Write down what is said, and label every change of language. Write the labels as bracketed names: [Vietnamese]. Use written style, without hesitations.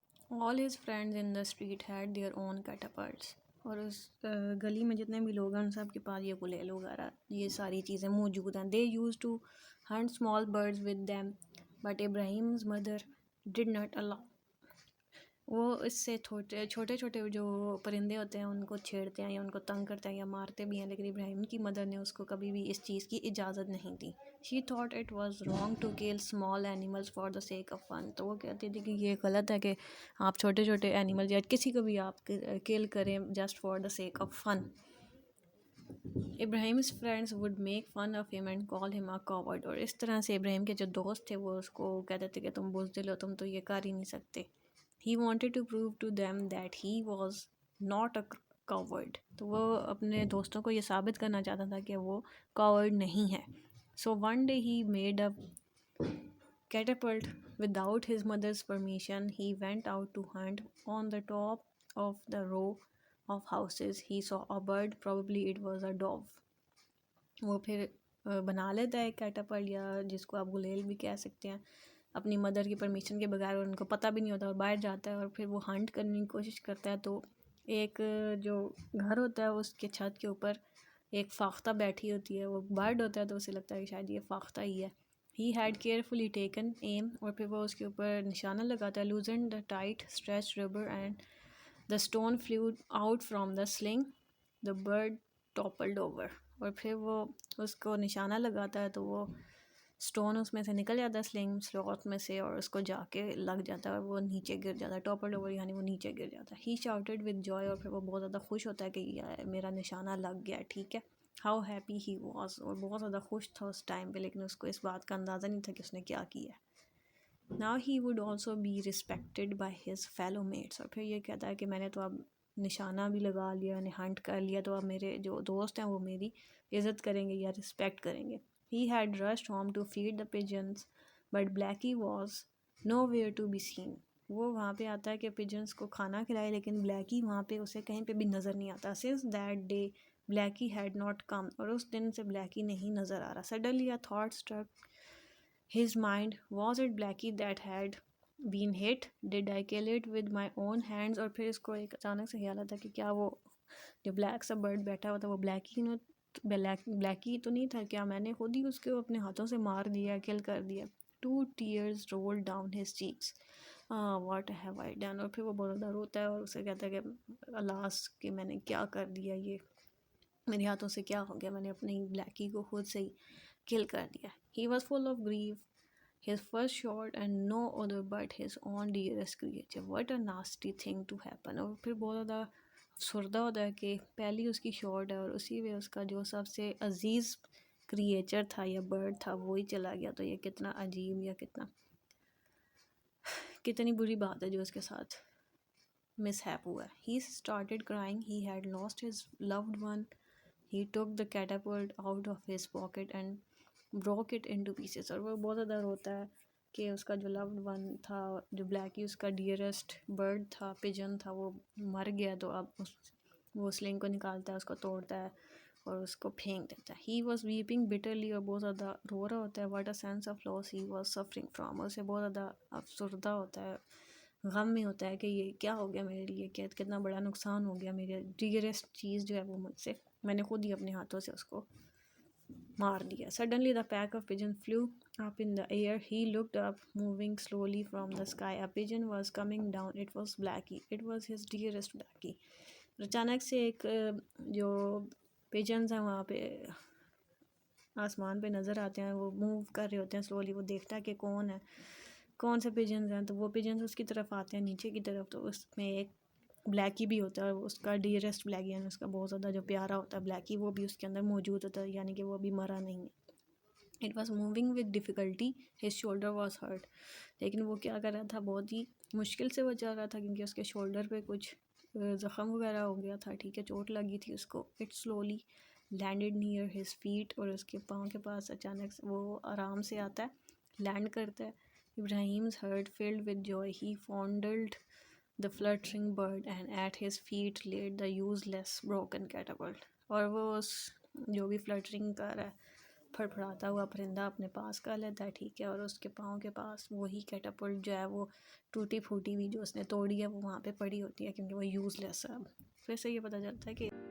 [English] All his friends in the street had their own catapults. [Urdu] اور اس گلی میں جتنے بھی لوگ ہیں ان سب کے پاس یہ گلیل وغیرہ یہ ساری چیزیں موجود ہیں. [English] They use to hunt small birds with them but Ibrahim's mother did not allow. [Urdu] وہ اس سے چھوٹے چھوٹے جو پرندے ہوتے ہیں ان کو چھیڑتے ہیں یا ان کو تنگ کرتے ہیں یا مارتے بھی ہیں, لیکن ابراہیم کی مدر نے اس کو کبھی بھی اس چیز کی اجازت نہیں دی. [English] She thought it was wrong to kill small animals for the sake of fun. [Urdu] تو وہ کہتی تھی کہ یہ غلط ہے کہ آپ چھوٹے چھوٹے اینیمل یا کسی کو بھی آپ کل کریں [English] Just for the sake of fun. Ibrahim's friends would make fun of him and call him a coward. [Urdu] اور اس طرح سے ابراہیم کے جو دوست تھے وہ اس کو کہتے تھے کہ تم بزدل ہو, تم تو یہ کر ہی نہیں سکتے. [English] He wanted to prove to them that he was not a coward. [Urdu] تو وہ اپنے دوستوں کو یہ ثابت کرنا چاہتا تھا کہ وہ coward نہیں ہے. [English] So one day he made a catapult without his mother's permission. He went out to hunt. On the top of the row of houses he saw a bird, probably it was a dove. [Urdu] وہ پھر بنا لیتا ہے کیٹاپلٹ یا جس کو آپ گلیل بھی کہہ سکتے ہیں اپنی مدر کی پرمیشن کے بغیر, اور ان کو پتہ بھی نہیں ہوتا, اور باہر جاتا ہے اور پھر وہ ہنٹ کرنے کی کوشش کرتا ہے. تو ایک جو گھر ہوتا ہے اس کے چھت کے اوپر ایک فاختہ بیٹھی ہوتی ہے, وہ برڈ ہوتا ہے تو اسے لگتا ہے کہ شاید یہ فاختہ ہی ہے. [English] he had carefully taken aim, [Urdu] اور پھر وہ اس کے اوپر نشانہ لگاتا ہے. [English] Loosen the tight stretch rubber and the stone flew out from the sling, the bird toppled over. [Urdu] اور پھر وہ اس کو نشانہ لگاتا ہے تو وہ اسٹون اس میں سے نکل جاتا ہے سلنگ سلوٹ میں سے, اور اس کو جا کے لگ جاتا ہے اور وہ نیچے گر جاتا ہے. [English] toppled over [Urdu] یعنی وہ نیچے گر جاتا ہے. [English] he shouted with joy, [Urdu] اور پھر وہ بہت زیادہ خوش ہوتا ہے کہ میرا نشانہ لگ گیا, ٹھیک ہے. [English] how happy he was, [Urdu] اور بہت زیادہ خوش تھا اس ٹائم پہ, لیکن اس کو اس بات کا اندازہ نہیں تھا کہ اس نے کیا کیا ہے. [English] Now he would also be respected by his fellow mates. [Urdu] اور پھر یہ کہتا ہے کہ میں نے تو اب نشانہ بھی لگا لیا, نے ہنٹ کر لیا, تو اب میرے جو دوست ہیں وہ میری عزت کریں گے یا رسپیکٹ کریں گے. [English] He had rushed home to feed the pigeons, but Blackie was nowhere to be seen. [Urdu] وہ وہاں پہ آتا ہے کہ pigeons کو کھانا کھلائے, لیکن Blackie وہاں پہ اسے کہیں پہ بھی نظر نہیں آتا. [English] Since that day Blackie had not come. [Urdu] اور اس دن سے Blackie نہیں نظر آ رہا. [English] Suddenly a thought struck his mind. Was it Blackie that had been hit? Did I kill it with my own hands? [Urdu] اور پھر اس کو ایک اچانک سے خیال آتا کہ کیا وہ جو بلیک سا برڈ بیٹھا ہوا تھا وہ بلیکی تو نہیں تھا, کیا میں نے خود ہی اس کو اپنے ہاتھوں سے مار دیا, کل کر دیا. [English] 2 tears rolled down his cheeks. What have I done? [Urdu] اور پھر وہ بہت زیادہ روتا ہے اور اسے کہتا ہے کہ الاس کہ میں نے کیا کر دیا, یہ میرے ہاتھوں سے کیا ہو گیا, میں نے اپنی بلیکی کو خود سے ہی کل کر دیا. [English] He was full of grief. His first shot and no other but his own dearest creature. What a nasty thing to happen. [Urdu] اور پھر بہت زیادہ افسردہ ہوتا ہے کہ پہلی اس کی شاٹ ہے اور اسی میں اس کا جو سب سے عزیز کریچر تھا یا برڈ تھا وہی چلا گیا. تو یہ کتنا عجیب یا کتنی بری بات ہے جو اس کے ساتھ مس ہیپ ہوا ہے. [English] He started crying. He had lost his loved one. He took the catapult out of his pocket and broke it into pieces. [Urdu] اور وہ بہت زیادہ روتا ہے کہ اس کا جو loved one تھا, جو بلیکی اس کا ڈیئرسٹ برڈ تھا, پجن تھا, وہ مر گیا. تو اب وہ سلنگ کو نکالتا ہے, اس کو توڑتا ہے اور اس کو پھینک دیتا ہے. [English] He was weeping bitterly. [Urdu] اور بہت زیادہ رو رہا ہوتا ہے. [English] What a sense of loss he was suffering from. [Urdu] اور اسے بہت زیادہ افسردہ ہوتا ہے, غم میں ہوتا ہے کہ یہ کیا ہو گیا میرے لیے, کہ کتنا بڑا نقصان ہو گیا, میرے ڈیئرسٹ چیز جو ہے وہ مجھ سے, میں نے خود ہی اپنے ہاتھوں سے اس کو مار دیا. [English] Suddenly the pack of pigeons flew up in the air. He looked up, moving slowly from the sky. A pigeon was coming down. It was Blackie. It was his dearest Blackie. [Urdu] اچانک سے ایک جو pigeons ہیں وہاں پہ آسمان پہ نظر آتے ہیں, وہ موو کر رہے ہوتے ہیں سلولی. وہ دیکھتا ہے کہ کون سے پیجنز ہیں, تو وہ پیجنز اس کی طرف آتے ہیں نیچے کی طرف. تو اس میں ایک بلیکی بھی ہوتا ہے, اس کا ڈیئرسٹ بلیکی, یعنی اس کا بہت زیادہ جو پیارا ہوتا ہے بلیکی, وہ بھی اس کے اندر موجود ہوتا ہے, یعنی کہ وہ ابھی مرا نہیں ہے. [English] It was moving with difficulty. His shoulder was hurt. [Urdu] لیکن وہ کیا کر رہا تھا, بہت ہی مشکل سے وہ چل رہا تھا کیونکہ اس کے شولڈر پہ کچھ زخم وغیرہ ہو گیا تھا, ٹھیک ہے, چوٹ لگی تھی اس کو. [English] It slowly landed near his feet. [Urdu] اور اس کے پاؤں کے پاس اچانک سے وہ آرام سے آتا ہے, لینڈ کرتا ہے. [English] Ibrahim's heart filled with joy. He fondled the fluttering bird, and at his feet laid the useless broken catapult. [Urdu] اور وہ اس جو بھی فلٹرنگ کر رہا ہے پھڑپھڑاتا ہوا پرندہ اپنے پاس کر لیتا ہے، ٹھیک ہے، اور اس کے پاؤں کے پاس وہی کیٹاپلٹ جو ہے وہ ٹوٹی پھوٹی ہوئی جو اس نے توڑی ہے وہ وہاں پہ پڑی ہوتی ہے کیونکہ وہ یوز لیس ہے۔ پھر سے یہ پتہ چلتا ہے کہ